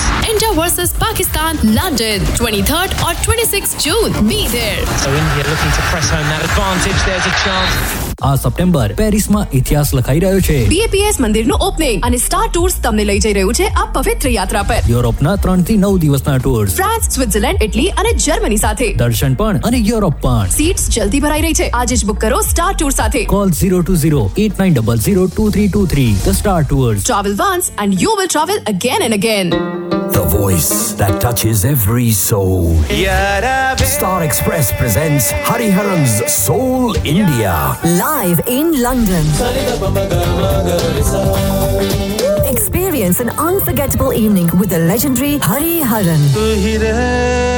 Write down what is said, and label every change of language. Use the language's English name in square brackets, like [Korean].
[English] India versus Pakistan, London, 23rd or 26th June. Be there. So India looking to press home that advantage. There's a chance. [Gujarati] આ September Paris માં ઇતિહાસ લખાઈ રહ્યો છે. BAPS મંદિર નું ઓપનિંગ અને સ્ટાર ટૂર્સ તમને લઈ જઈ રહ્યું છે આ પવિત્ર યાત્રા પર. યુરોપ ના 3-9 દિવસ ના ટૂર્સ, ફ્રાન્સ, સ્વિટ્ઝરલેન્ડ, ઇટલી અને જર્મની સાથે દર્શન પણ અને યુરોપ પણ. સીટ્સ જલ્દી ભરાઈ રહી છે, આજે જ બુક કરો સ્ટાર ટૂર સાથે. [English] Call 02089002323 the star tours. Travel once and you will travel again and again. The voice that touches every soul. Star Express presents Hariharan's Soul India. Live in London. Experience an unforgettable evening with the legendary Hariharan.